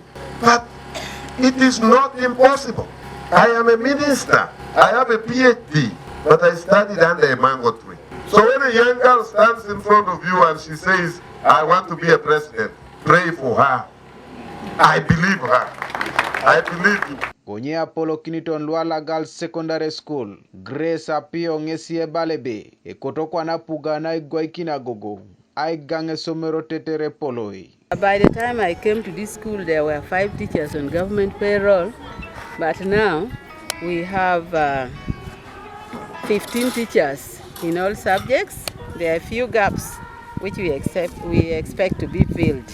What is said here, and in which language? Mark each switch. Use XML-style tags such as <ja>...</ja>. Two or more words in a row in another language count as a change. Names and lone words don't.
<en>But it is not impossible. I am a minister. I have a PhD, but I studied under a mango tree. So when a young girl stands in front of you and she says, I want to be a president, pray for her. I believe her. I believe you.</en> <teo>Konye Apollo Kiniton Luala Girls Secondary School, Grace Apio Ngesie Balebe, ekotokwa na puga na igwaikina gogo, aigange somero tetere poloi.</teo> <en>By the time I came to this school, there were 5 teachers on government payroll, but now we have 15 teachers in all subjects. There are a few gaps which we expect to be filled.</en>